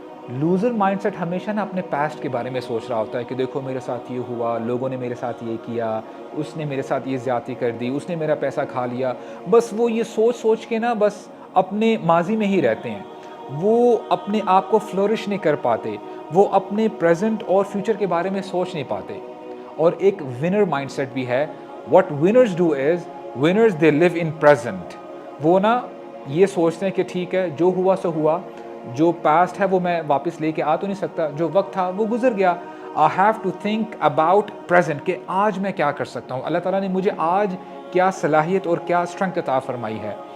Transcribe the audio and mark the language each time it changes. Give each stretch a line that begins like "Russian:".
Urdu: Loser mind set ہمیشہ نا اپنے پاسٹ کے بارے میں سوچ رہا ہوتا ہے کہ دیکھو میرے ساتھ یہ ہوا, لوگوں نے میرے ساتھ یہ کیا, اس نے میرے ساتھ یہ زیادتی کر دی, اس نے میرا پیسہ کھا لیا. بس وہ یہ سوچ سوچ کے نا بس اپنے ماضی میں ہی رہتے ہیں. وہ اپنے آپ کو فلورش نہیں کر پاتے, وہ اپنے پریزنٹ اور فیوچر کے بارے میں سوچ نہیں پاتے. اور ایک ونر مائنڈ سیٹ بھی ہے.
English: What winners do is winners they live in present.
Urdu: وہ نا یہ سوچتے ہیں کہ ٹھیک ہے جو ہوا سو ہوا, جو پاسٹ ہے وہ میں واپس لے کے آ تو نہیں سکتا, جو وقت تھا وہ گزر گیا.
English: I have to think about present
Urdu: کہ آج میں کیا کر سکتا ہوں, اللہ تعالیٰ نے مجھے آج کیا صلاحیت اور کیا اسٹرنگتھ عطا فرمائی ہے.